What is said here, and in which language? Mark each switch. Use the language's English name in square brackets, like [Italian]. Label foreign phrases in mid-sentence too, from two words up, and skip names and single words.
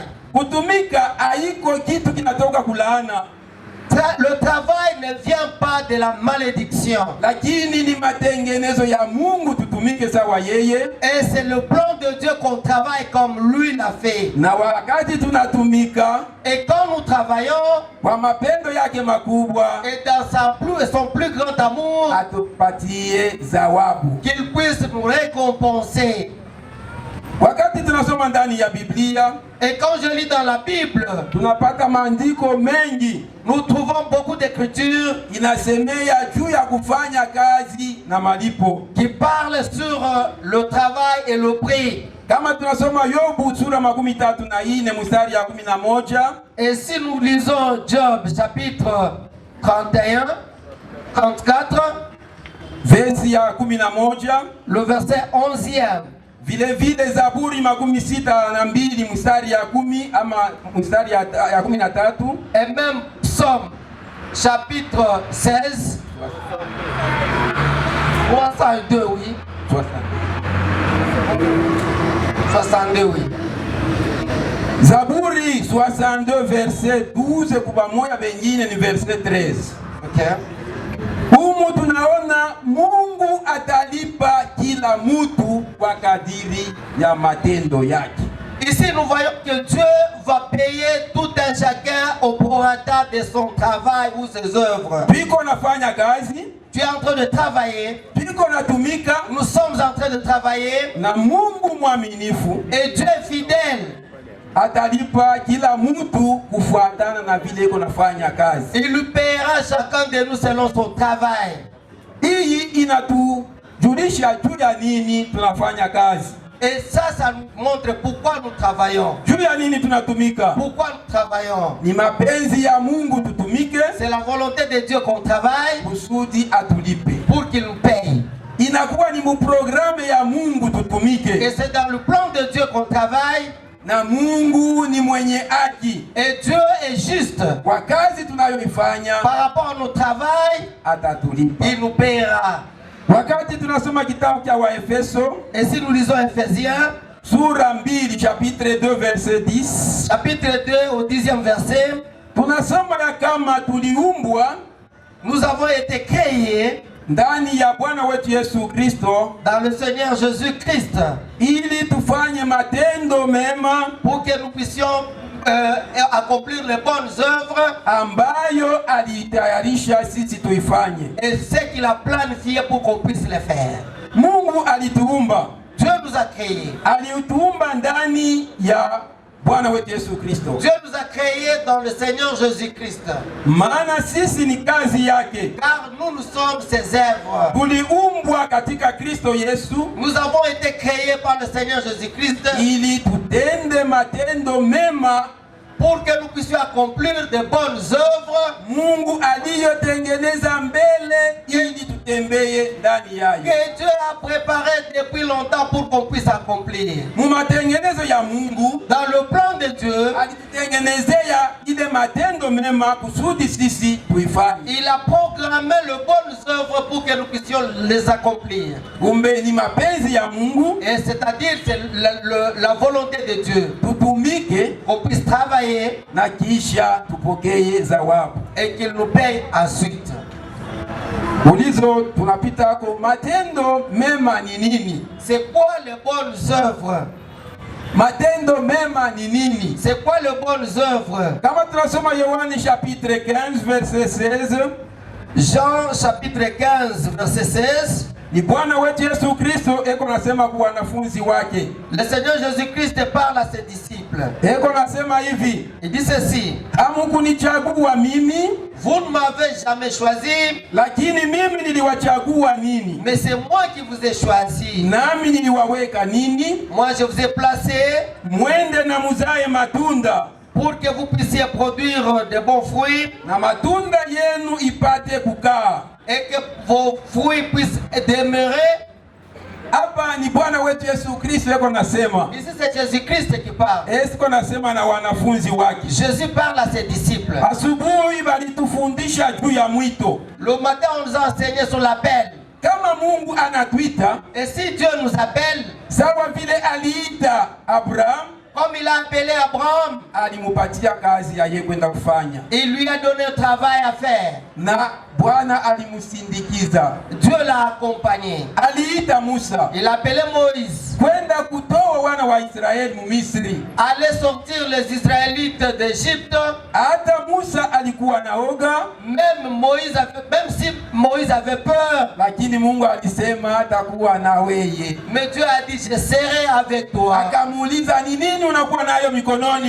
[Swahili] Kutumika haiko kitu kinatoka kulaana. [French] Le travail ne vient pas de la malédiction. [Swahili] Lakini ni matengenezo ya Mungu tutumike sawa yeye. [French] Et c'est le plan de Dieu qu'on travaille comme lui l'a fait. [Swahili] Na wakati tunatumika, [French] et quand nous travaillons, [Swahili] kwa mapendo yake makubwa, [French] et dans son plus grand amour, [Swahili] atupatie zawabu. [French] Qu'il puisse nous récompenser. [Swahili] Wakati tunasoma ndani ya Biblia, [French] et quand je lis dans la Bible, [Swahili] tunapata maandiko mengi. [French] Nous trouvons beaucoup d'écritures [Swahili] inasemea juu ya kufanya kazi na malipo, [French] qui parlent sur le travail et le prix. [Swahili] Kama tunasoma Yobu sura 34 mstari ya 11. [French] Et si nous lisons Job chapitre 31, 34, [Swahili] versi ya 11, [French] le verset 11e. [Swahili] Vile vile Zaburi 62 mstari ya 10 ama mstari ya 13. [French] Et même Psaume chapitre 16, 302, oui. 62, oui. [Swahili] Zaburi 62 verset 12 kubamoya bengine ni verset 13. Okay. Humu tunaona Mungu atalipa kila mutu kwa kadiri ya matendo yake. [French] Ici, nous voyons que Dieu va payer tout un chacun au prorata de son travail ou ses œuvres. [Swahili] Piko nafanya kazi, [French] Tu es en train de travailler. [Swahili] piko natumika, [French] Nous sommes en train de travailler. [Swahili] na Mungu mwaminifu [French] Et Dieu est fidèle. [Swahili] atalipa kila mutu kufuatana na vile iko nafanya kazi. [French] Il lui paiera chacun de nous selon son travail. [Swahili] Hii inatujulisha juu ya nini tunafanya kazi, [French] Et ça nous montre pourquoi nous travaillons. [Swahili] juu ya nini tunatumika. [French] Pourquoi nous travaillons? [Swahili] Ni mapenzi ya Mungu tutumike [French] C'est la volonté de Dieu qu'on travaille [Swahili] kusudi atulipe. [French] pour qu'il nous paye. [Swahili] Inakuwa ni muprogramu ya Mungu [French] Et [Swahili] tutumike, [French] c'est dans le plan de Dieu qu'on travaille. [Swahili] na Mungu ni mwenye haki. [French] Et Dieu est juste. [Swahili] Kwa kazi tunayoifanya [French] Par rapport à notre travail, [Swahili] atatulipa. [French] il nous paiera. [Swahili] Wakati tunasoma kitabu cha Waefeso [French] Et si nous lisons Ephésiens, [Swahili] sura 2 [French] chapitre 2 verset 10, chapitre 2 au 10e verset, [Swahili] tunasoma ya kama tuliumbwa [French] nous avons été créés [Swahili] ndani ya Bwana wetu Yesu Kristo [French] dans le Seigneur Jésus-Christ [Swahili] ili tufanye matendo mema [French] pour que nous puissions accomplir les bonnes œuvres [Swahili] ambayo alitayarisha sisi tuifanye. [French] et ce qu'il a planifié pour qu'on puisse les faire. [Swahili] Mungu alituumba, [French] Dieu nous a créés. [Swahili] alituumba ndani ya Bwana wetu Yesu Kristo, [French] Dieu nous a créés dans le Seigneur Jésus-Christ. [Swahili] maana sisi ni kazi yake. [French] Car nous sommes ses œuvres. [Swahili] Tuliumbwa katika Kristo Yesu [French] Nous avons été créés par le Seigneur Jésus-Christ [Swahili] ili tutende matendo mema [French] pour que nous puissions accomplir de bonnes œuvres [Swahili] Mungu aliyotengeneza mbele ili tutembee ndani yayo. [French] que Dieu a préparées depuis longtemps pour qu'on puisse accomplir. [Swahili] Mumatengenezo ya Mungu [French] Dans le plan de Dieu, [Swahili] alitutengenezea ile matendo mema kusudi sisi tuifanye. [French] il a programmé les bonnes œuvres pour que nous puissions les accomplir. [Swahili] Kumbe ni mapenzi ya Mungu [French] Et c'est-à-dire c'est la volonté de Dieu [Swahili] tutumike [French] qu'on puisse travailler [Swahili] na kisha tupokee zawabu. [French] et qu'il nous paye ensuite. [Swahili] Ulizo tunapita ko matendo mema ni nini? [French] C'est quoi les bonnes œuvres? [Swahili] Matendo mema ni nini? [French] C'est quoi les bonnes œuvres? [Swahili] Kama tunasoma Yohani [French] chapitre 15 verset 16, Jean chapitre 15 verset 16. [Swahili] ni Bwana wetu Yesu Kristo eko nasema kwa wanafunzi wake. [French] Le Seigneur Jésus-Christ parle à ses disciples. [Swahili] Eko nasema hivi, [French] Il dit ceci: [Swahili] hamukunichagua mimi, [French] vous ne m'avez jamais choisi, [Swahili] lakini mimi niliwachagua nini, [French] mais c'est moi qui vous ai choisi. [Swahili] nami niliwaweka nini, [French] Moi je vous ai placé [Swahili] mwende na muzae matunda, [French] pour que vous puissiez produire de bons fruits [Swahili] na matunda yenu ipate kukaa. [French] et que vos fruits puissent demeurer. [Swahili] Hapa ni Bwana wetu Yesu Kristo eko nasema. [French] Ici c'est Jésus-Christ qui parle. [Swahili] Esiko nasema na wanafunzi wake. [French] Jésus parle à ses disciples. [Swahili] Asubuhi balitufundisha juu ya mwito. [French] Le matin on nous a enseigné sur l'appel. [Swahili] Kama Mungu anatuita, [French] Et si Dieu nous appelle, [Swahili] sawa vile aliita Abraham, [French] comme il a appelé Abraham, [Swahili] alimupatia kazi ya yeye kwenda kufanya, [French] il lui a donné un travail à faire. [Swahili] na Bwana alimusindikiza. [French] Dieu l'a accompagné. [Swahili] Aliita Musa [French] Il a appelé Moïse. [Swahili] kwenda kutoa wana wa Israeli mu Misri. [French] Allez sortir les Israélites d'Égypte. [Swahili] Hata Musa alikuwa naoga, [French] Même si Moïse avait peur, [Swahili] lakini Mungu alisema atakuwa na weye. [French] mais Dieu a dit: je serai avec toi. [Swahili] Akamuuliza, ni nini unakuwa nayo mikononi?